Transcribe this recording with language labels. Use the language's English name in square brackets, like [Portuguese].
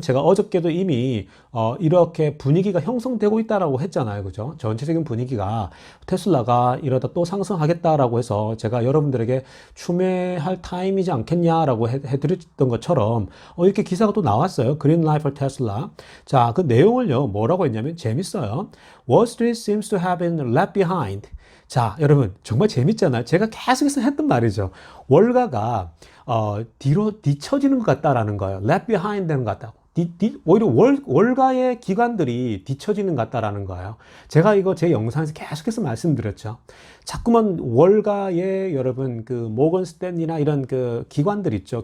[Korean] 제가 어저께도 이미 이렇게 분위기가 형성되고 있다라고 했잖아요. 그죠? 전체적인 분위기가 테슬라가 이러다 또 상승하겠다라고 해서 제가 여러분들에게 추매할 타임이지 않겠냐라고 해드렸던 것처럼 이렇게 기사가 또 나왔어요. [English] Green light for Tesla. [Korean] 자, 그 내용을요. 뭐라고 했냐면 재밌어요. [English] Wall Street seems to have been left behind. [Korean] 자, 여러분, 정말 재밌잖아요. 제가 계속해서 했던 말이죠. 월가가, 뒤로 뒤처지는 것 같다라는 거예요. [English] left behind [Korean] 되는 것 같다고. 오히려 월가의 기관들이 뒤처지는 것 같다라는 거예요. 제가 이거 제 영상에서 계속해서 말씀드렸죠. 자꾸만 월가의 여러분, 그 모건 스탠리나 이런 그 기관들 있죠.